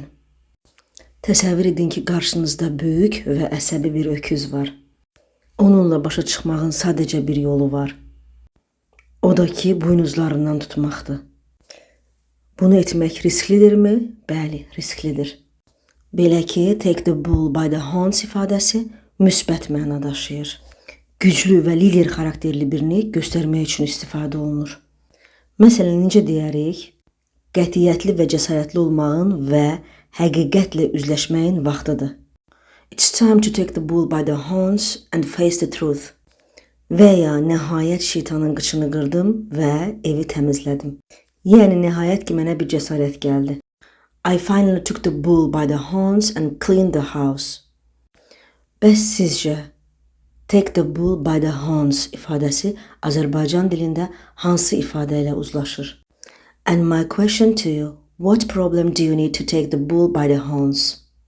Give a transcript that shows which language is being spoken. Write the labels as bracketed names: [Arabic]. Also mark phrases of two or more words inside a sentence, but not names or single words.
[Azerbaijani] Təsəvvür edin ki, qarşınızda böyük və əsəbi bir öküz var. Onunla başa çıxmağın sadəcə bir yolu var. O da ki, buynuzlarından tutmaqdır. Bunu etmək risklidirmi? Bəli, risklidir. Belə ki, [English] take the bull by the horns [Azerbaijani] ifadəsi müsbət məna daşıyır. Güclü və lider xarakterli birini göstərmək üçün istifadə olunur. Məsələn, necə deyərik? Qətiyyətli və cəsarətli olmağın və həqiqətlə üzləşməyin vaxtıdır. [English] It's time to take the bull by the horns and face the truth. [Azerbaijani] Və ya nəhayət şeytanın qıçını qırdım və evi təmizlədim. Yəni nəhayət ki, mənə bir cəsarət gəldi. [English] I finally took the bull by the horns and cleaned the house. [Azerbaijani] Bəs sizcə, [English] take the bull by the horns [Azerbaijani] ifadəsi Azərbaycan dilində hansı ifadə ilə uzlaşır? [English] And my question to you, what problem do you need to take the bull by the horns?